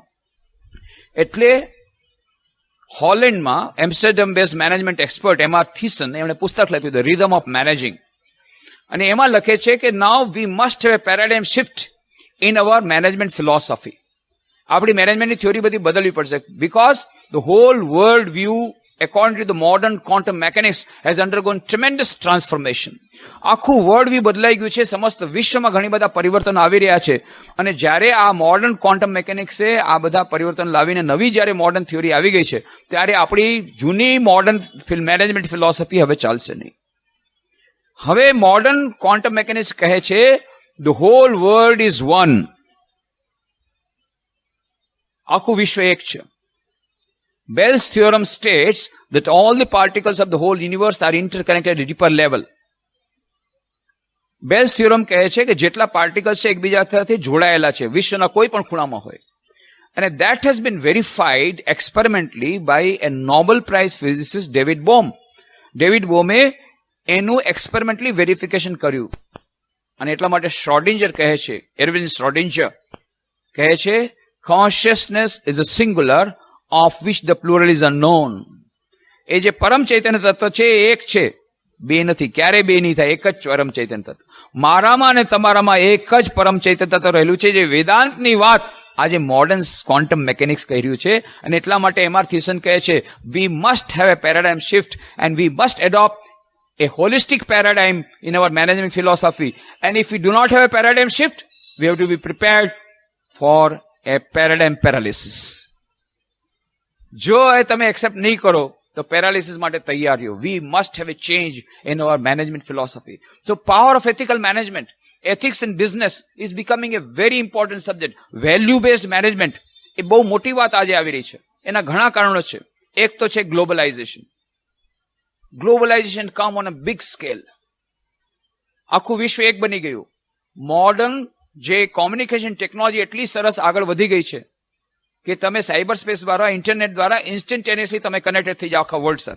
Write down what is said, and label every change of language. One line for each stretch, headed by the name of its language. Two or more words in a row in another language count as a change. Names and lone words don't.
Gujarati: એટલે હોલેન્ડમાં એમ્સ્ટરડેમ
English: based management expert
Gujarati: એમ.આર. થીસન એમણે પુસ્તક લખ્યું ધ રિધમ ઓફ મેનેજિંગ, અને એમાં લખે છે કે
English: now we must have a paradigm shift in our management philosophy.
Gujarati: આપણી મેનેજમેન્ટની થિયોરી બધી બદલવી પડશે,
English: because the whole world view according to the modern quantum mechanics has undergone tremendous transformation.
Gujarati: આખું
English: world view
Gujarati: બદલાઈ ગયું છે, સમસ્ત વિશ્વમાં ઘણી બધા પરિવર્તનો આવી રહ્યા છે. અને જ્યારે આ
English: modern quantum mechanics
Gujarati: આ બધા પરિવર્તન લાવીને નવી જ્યારે
English: modern theory
Gujarati: આવી ગઈ છે, ત્યારે આપણી જૂની
English: modern management philosophy
Gujarati: હવે ચાલશે નહીં. હવે
English: modern quantum mechanics
Gujarati: કહે છે
English: the whole world is one.
Gujarati: આખું વિશ્વ એક છે.
English: Bell's theorem states that all the particles of the whole universe are interconnected at a deeper level.
Gujarati: Bell's theorem કહે છે કે જેટલા પાર્ટિકલ્સ છે એકબીજા સાથે જોડાયેલા છે વિશ્વના કોઈ પણ ખૂણામાં હોય.
English: And that has been verified experimentally by a Nobel Prize physicist David Bohm.
Gujarati: David Bohme એનું
English: experimentally verification
Gujarati: કર્યું. અને એટલા માટે શ્રોડિંજર કહે છે, એર્વિન શ્રોડિંજર કહે છે,
English: consciousness is a singular of which the plural is unknown.
Gujarati: એ જે પરમ ચૈતન્ય તત્વ છે એ એક છે, બે નથી, ક્યારે બે નહીં થાય, એક જ પરમ ચૈતન્ય તત્વ. મારામાં અને તમારામાં એક જ પરમ ચૈતન્ય તત્વ રહેલું છે, જે વેદાંતની વાત આજે
English: modern quantum mechanics
Gujarati: કહી રહ્યું છે. અને એટલા માટે એમઆર થિસન કહે છે,
English: we must have a paradigm shift and we must adopt a holistic paradigm in our management philosophy. And if we do not have a paradigm shift, we have to be prepared for a paradigm paralysis.
Gujarati: જો એ તમે એક્સેપ્ટ નહીં કરો તો પેરાલિસિસ માટે તૈયાર રહ્યો.
English: We must have a change in our management philosophy. So power of ethical management, ethics in business is becoming a very important subject. Value based management
Gujarati: એ બહુ મોટી વાત આજે આવી રહી છે. એના ઘણા કારણો છે. એક તો છે ગ્લોબલાઇઝેશન.
English: globalization came on a big scale.
Gujarati: આખું વિશ્વ એક બની ગયું. મોડર્ન જે
English: communication technology
Gujarati: એટલી સરસ આગળ વધી ગઈ છે કે તમે
English: cyber space
Gujarati: દ્વારા, ઇન્ટરનેટ દ્વારા ઇન્સ્ટન્ટેનિયસલી તમે કનેક્ટેડ થઈ જાઓ આખા વર્લ્ડ સાથે.